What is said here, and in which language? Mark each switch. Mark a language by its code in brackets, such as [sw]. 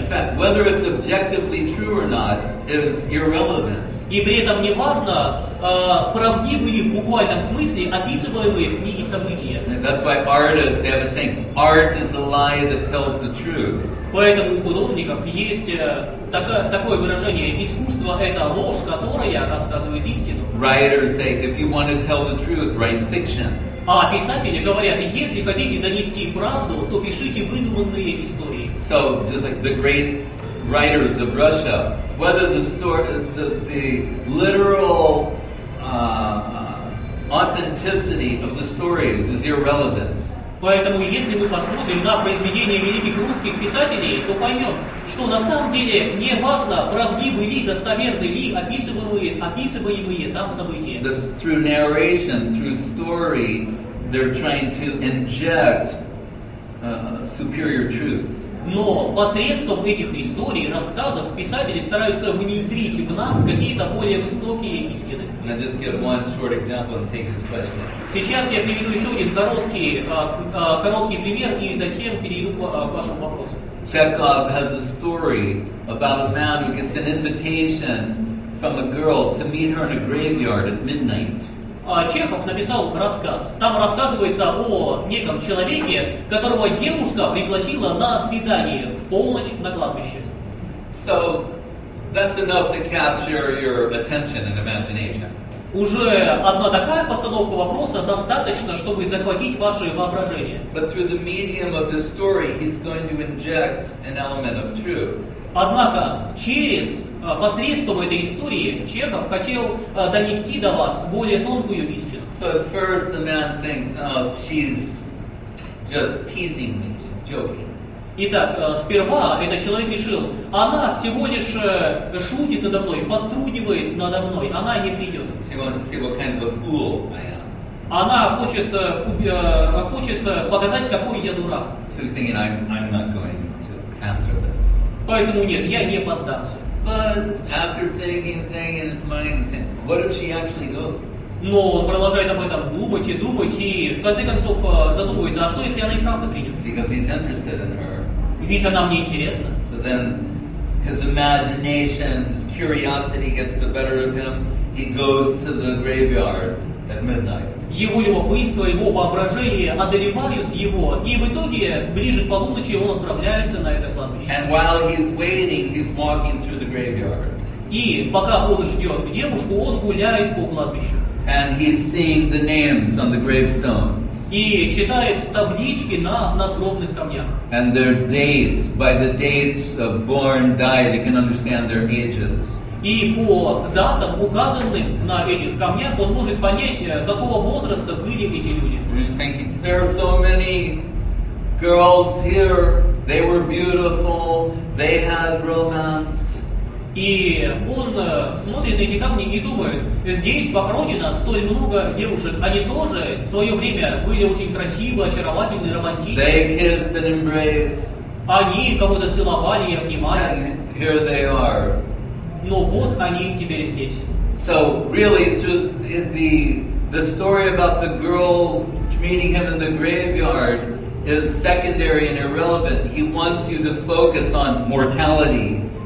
[en] In fact, whether it's objectively true or not is irrelevant. [ru] И при этом не важно, правдивы ли в буквальном смысле описываемые в книге события. [en] And that's why artists, they have a saying, art is a lie that tells the truth. [ru] Поэтому у художников есть такое выражение: искусство – это ложь, которая рассказывает истину. [en] Writers say, if you want to tell the truth, write fiction. [ru] А писатели говорят, если хотите донести правду, то пишите выдуманные истории. [en] So, just like the great writers of Russia, whether the literal authenticity of the stories is irrelevant. [ru] Поэтому, если мы посмотрим на произведения великих русских писателей, то поймем, что на самом деле не важно, правдивы ли, достоверны ли описываемые там события. [en] Through narration, through story, they're trying to inject superior truth. [ru] Но посредством этих историй, рассказов, писатели стараются внедрить в нас какие-то более высокие истины. [en] I'll just give one short example and take his question. [ru] Сейчас я приведу еще один короткий пример и затем перейду к вашему вопросу. [en] Chekhov has a story about a man who gets an invitation from a girl to meet her in a graveyard at midnight. [ru] Чехов написал рассказ. Там рассказывается о неком человеке, которого девушка пригласила на свидание в полночь на кладбище. [en] So that's enough to capture your attention and imagination. [ru] Уже одна такая постановка вопроса достаточно, чтобы захватить ваше воображение. [en] But through the medium of this story, he's going to inject an element of truth. [ru] Однако посредством этой истории Чехов хотел донести до вас более тонкую истину. [en] So at first the man thinks, oh, she's just teasing me, she's joking. [ru] Итак, сперва этот человек решил, она всего лишь шутит надо мной, подтрунивает надо мной, она не придет. [en] She wants to see what kind of a fool I am. [ru] Она хочет показать, какой я дурак. [en] So he's thinking, I'm not going to answer this. [ru] Поэтому нет, я не поддамся. [en] But after thinking in his mind, he's saying, what if she actually goes? [ru] Но он продолжает об этом думать, и в конце концов задумывается, а что если она и правда придет? [en] Because he's interested in her. [ru] Ведь она мне интересна. [en] So then his imagination, his curiosity gets the better of him. He goes to the graveyard at midnight. [ru] Его любопытство, его воображение одолевают его, и в итоге, ближе к полуночи, он отправляется на это кладбище. [en] And while he's waiting, he's walking through the graveyard. [ru] И пока он ждет девушку, он гуляет по кладбищу. [en] And he's seeing the names on the gravestones. [ru] И читает таблички на надгробных камнях. [en] And their dates, by the dates of born, died, he can understand their ages. [ru] И по датам, указанным на этих камнях, он может понять, какого возраста были эти люди. [en] He's thinking, there are so many girls here, they were beautiful, they had romance. [ru] И он смотрит на эти камни и думает, здесь похоронено столь много девушек, они тоже в свое время были очень красивы, очаровательны, романтичны. [en] They kissed and embraced. [ru] Они кого-то целовали и обнимали. [en] And here they are. [ru] Но вот они теперь здесь. [en] So really, through the story about the girl meeting him in the graveyard is secondary and irrelevant. He wants you to focus on mortality.